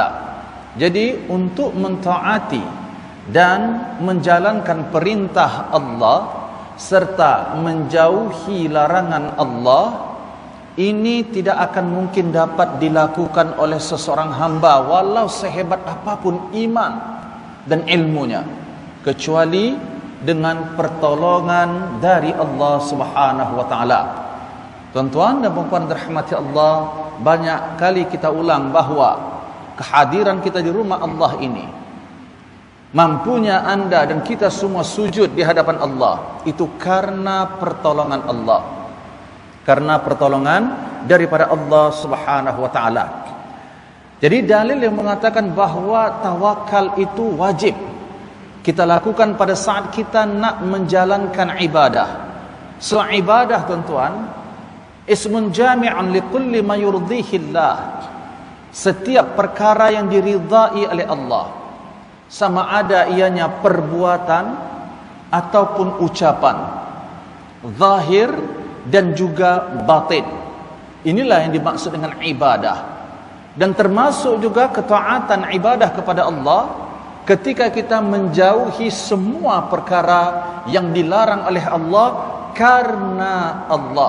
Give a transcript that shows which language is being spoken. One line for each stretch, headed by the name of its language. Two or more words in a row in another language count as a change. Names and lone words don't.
Malay: Jadi untuk mentaati dan menjalankan perintah Allah serta menjauhi larangan Allah, ini tidak akan mungkin dapat dilakukan oleh seseorang hamba walau sehebat apapun iman dan ilmunya, kecuali dengan pertolongan dari Allah
Arabic: سبحانه وتعالى.
Malay: Tuan-tuan dan puan-puan dirahmati Allah, banyak kali kita ulang bahawa kehadiran kita di rumah Allah ini, mampunya anda dan kita semua sujud di hadapan Allah, itu karena pertolongan Allah, karena pertolongan daripada Allah
Arabic: سبحانه وتعالى.
Malay: Jadi dalil yang mengatakan bahawa tawakal itu wajib kita lakukan pada saat kita nak menjalankan ibadah. So ibadah tuan-tuan
Arabic: اسم جامع لكل ما يرضيه الله.
Malay: Setiap perkara yang diridai oleh Allah, sama ada ianya perbuatan ataupun ucapan, zahir dan juga batin. Inilah yang dimaksud dengan ibadah. Dan termasuk juga ketaatan ibadah kepada Allah ketika kita menjauhi semua perkara yang dilarang oleh Allah karena Allah.